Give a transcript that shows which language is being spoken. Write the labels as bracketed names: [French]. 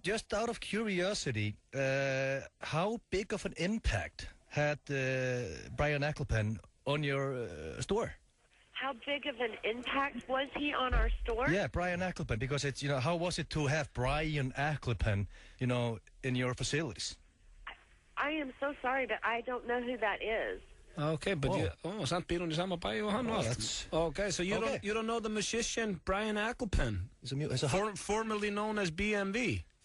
[English] Just out of curiosity, how big of an impact had Brian Ecclepen on your store? How big of an impact was he on our store? Yeah, Brian Ecclepen, because it's, how was it to have Brian Ecclepen, in your facilities? I am so sorry, but I don't know who that is. Okay, but [Icelandic] samt býr hún í sama bæ og hann og allt. [English] Okay, so you don't know the musician Brian Ecclepen, formerly known as BMV.